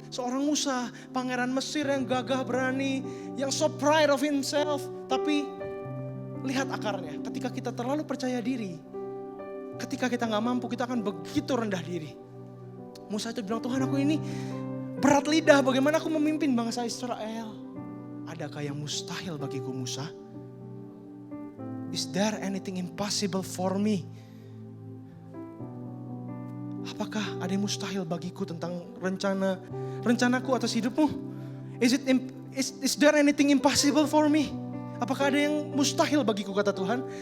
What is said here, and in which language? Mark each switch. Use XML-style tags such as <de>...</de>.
<id>Seorang Musa, pangeran Mesir yang gagah berani, yang</id> <en>so proud of himself.</en> <id>Tapi lihat akarnya, ketika kita terlalu percaya diri, ketika kita gak mampu, kita akan begitu rendah diri. Musa itu bilang, Tuhan aku ini berat lidah, bagaimana aku memimpin bangsa Israel? Adakah yang mustahil bagiku Musa?</id> <en>Is there anything impossible for me?</en> <id>Apakah ada yang mustahil bagiku tentang rencanaku atas hidupmu?</id> <en>Is there anything impossible for me?</en> <id>Apakah ada yang mustahil bagiku, kata Tuhan?</id>